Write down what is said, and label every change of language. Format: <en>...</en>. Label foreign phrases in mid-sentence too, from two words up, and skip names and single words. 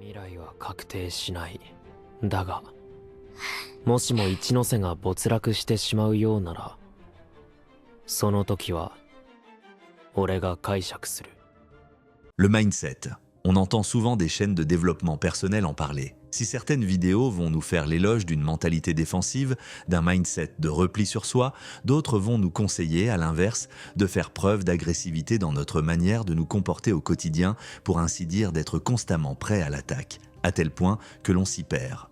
<ja>来は確定しない。だが、もしも一ノ瀬が没落してしまうようなら、その時は俺が解釈する。</ja> <fr>Le mindset. On entend souvent des chaînes de développement personnel en parler. Si certaines vidéos vont nous faire l'éloge d'une mentalité défensive, d'un mindset de repli sur soi, d'autres vont nous conseiller, à l'inverse, de faire preuve d'agressivité dans notre manière de nous comporter au quotidien, pour ainsi dire d'être constamment prêt à l'attaque, à tel point que l'on s'y perd.</fr>